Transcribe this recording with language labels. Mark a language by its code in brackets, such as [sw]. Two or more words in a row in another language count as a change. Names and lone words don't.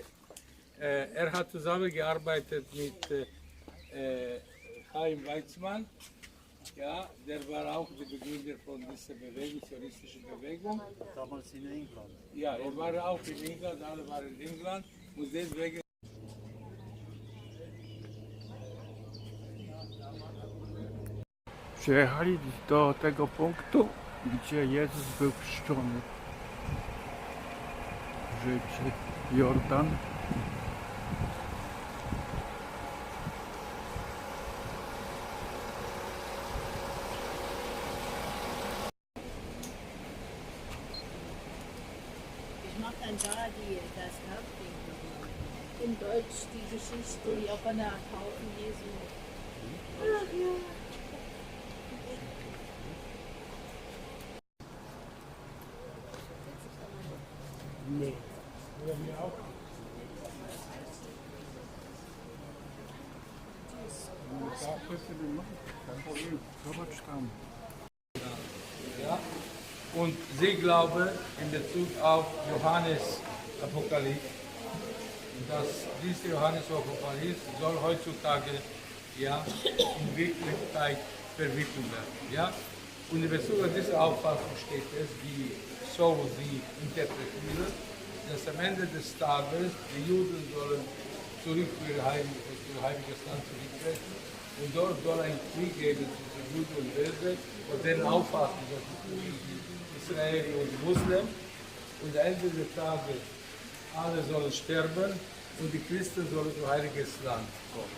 [de] Er hat zusammengearbeitet mit Chaim Weizmann. Ja, der war auch der Begründer von dieser Bewegung, zionistischen Bewegung. Damals in England. Ja, er war auch in England, alle waren in England und deswegen. [pl] Przyjechali do tego punktu, gdzie Jezus był chrzczony w rzece Jordan. [de] Ich mache dann da das Hauptding. In Deutsch die Geschichte, die auch von der Taufe Jesu. Ach ja. Nee. [pl] Zobacz tam. [de] Ja? Und sie glauben in Bezug auf Johannes Apokalypse, dass diese Johannes Apokalypse soll heutzutage ja, in Wirklichkeit verwirklicht werden. Ja? Und in Bezug auf diese Auffassung steht es, wie so sie interpretieren, dass am Ende des Tages die Juden sollen zurück für ihr heiliges Land zurücktreten und dort soll ein Krieg geben zwischen Juden und Welt und deren Auffassung, das ist Israel und Muslim und am Ende des Tages alle sollen sterben und die Christen sollen zum heiliges Land kommen.